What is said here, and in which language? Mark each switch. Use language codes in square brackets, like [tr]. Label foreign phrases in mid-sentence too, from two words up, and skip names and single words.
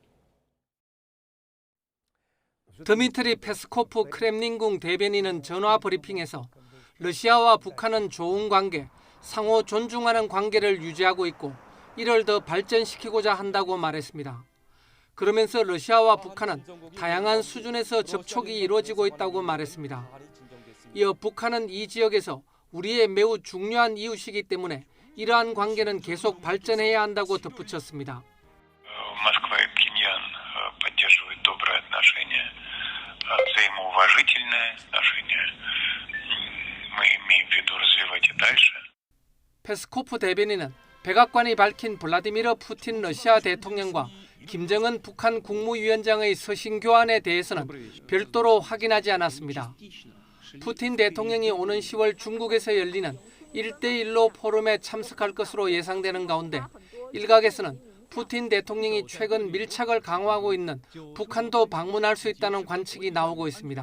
[ko] 드미트리 페스코프 크렘린궁 대변인은 전화 브리핑에서 러시아와 북한은 좋은 관계, 상호 존중하는 관계를 유지하고 있고 이를 더 발전시키고자 한다고 말했습니다. 그러면서 러시아와 북한은 다양한 수준에서 접촉이 이루어지고 있다고 말했습니다. 이어 북한은 이 지역에서 우리의 매우 중요한 이웃이기 때문에 이러한 관계는 계속 발전해야 한다고 덧붙였습니다. [ru] Москва и Пхеньян поддерживают добрые отношения, взаимоуважительные отношения. Мы имеем в виду развивать и дальше. [ko] 페스코프 대변인은 백악관이 밝힌 블라디미르 푸틴 러시아 대통령과 김정은 북한 국무위원장의 서신 교환에 대해서는 별도로 확인하지 않았습니다. 푸틴 대통령이 오는 10월 중국에서 열리는 1대1로 포럼에 참석할 것으로 예상되는 가운데 일각에서는 푸틴 대통령이 최근 밀착을 강화하고 있는 북한도 방문할 수 있다는 관측이 나오고 있습니다.